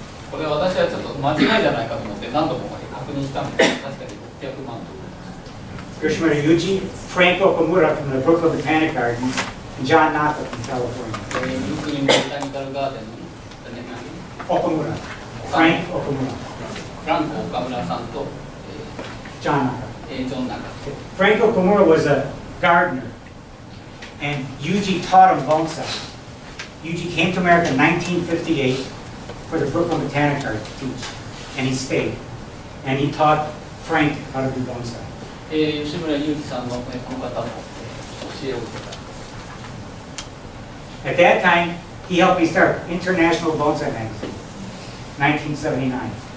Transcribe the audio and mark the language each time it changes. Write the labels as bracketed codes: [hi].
[ja] これ私はちょっと間違いじゃないかと思って何度も確認したんですけど、確かに600万ドル。 [en] Yoshimura Yuji, Frank Okamura from the Brooklyn Botanic Gardens, and John Naka from California. [ja] ブルックリンボタニカルガーデンの [en] Okamura. Frank Okamura. [ja] フランク岡村さんと、 [en] John Naka. [ja] ジョン・ナカ。 [en] Frank Okamura was a gardener, and Yuji taught him bonsai. Yuji came to America in 1958 for the Brooklyn Botanic Garden to teach, and he stayed. And he taught Frank how to do bonsai. [ja] 吉村裕二さんのこの方も教えを受けた。 [en] At that time, he helped me start International Bonsai Magazine, 1979.